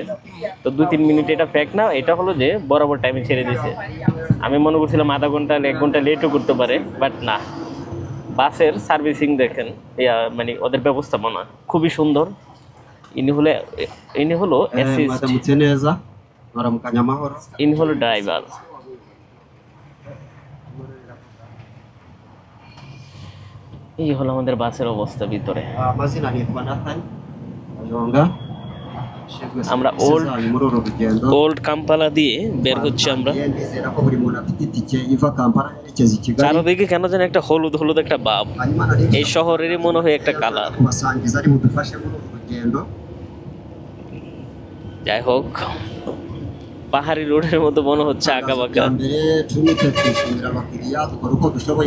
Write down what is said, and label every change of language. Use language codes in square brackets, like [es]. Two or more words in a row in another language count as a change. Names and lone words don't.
[bn] তো 2-3 মিনিট এটা ফ্যাক্ট না, এটা হলো যে বরাবর টাইমে ছেড়ে দিয়েছে। আমি মনে করছিলাম আধা ঘন্টা 1 ঘন্টা লেটও করতে পারে, বাট না। বাসের সার্ভিসিং দেখেন, মানে ওদের ব্যবস্থাপনা খুবই সুন্দর। ইনি হলো অ্যাসিস্ট, [rw] mwaramutse neza mwaramukanya amahoro [bn] ইনি হলো ড্রাইভার। এই হলো আমাদের বাসের অবস্থা ভিতরে। [rw] amazina nitwa Nathan Kayonga [bn] আমরা [rw] muri uru rugendo [bn] ওল্ড কাম্পালা দিয়ে বের হচ্ছি আমরা। [rw] ndizera ko buri muntu afite itike iva Kampala yerekeza i Kigali [bn] চারদিকে কেন জানি একটা হলুদ হলুদ একটা ভাব, [rw] hanyuma nari [bn] এই শহরেরই মনে হয় একটা কালার। [rw] kubasangiza ari budufashe muri uru rugendo [bn] যাই হোক, পাহাড়ি রোডের মতো মনে হচ্ছে আঁকা বাঁকা। [rw] mbere tumite twishimira abakiriya dukora uko dushoboye